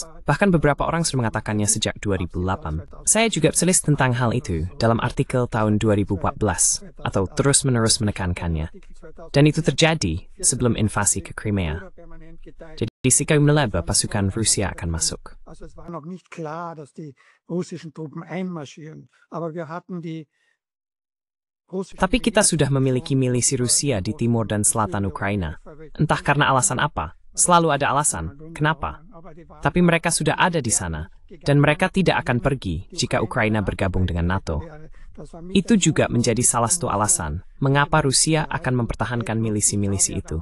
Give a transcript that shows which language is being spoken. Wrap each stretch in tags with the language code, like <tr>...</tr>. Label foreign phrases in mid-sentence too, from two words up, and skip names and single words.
<id>Bahkan beberapa orang sudah mengatakannya sejak 2008. Saya juga tulis tentang hal itu dalam artikel tahun 2014, atau terus-menerus menekankannya. Dan itu terjadi sebelum invasi ke Crimea. Jadi sikap melaba pasukan Rusia akan masuk.</id> <de>Also es war noch nicht klar, dass die russischen Truppen einmarschieren. Aber wir hatten die</de> <id>Tapi kita sudah memiliki milisi Rusia di timur dan selatan Ukraina. Entah karena alasan apa, selalu ada alasan. Kenapa? Tapi mereka sudah ada di sana, dan mereka tidak akan pergi jika Ukraina bergabung dengan NATO. Itu juga menjadi salah satu alasan mengapa Rusia akan mempertahankan milisi-milisi itu.</id>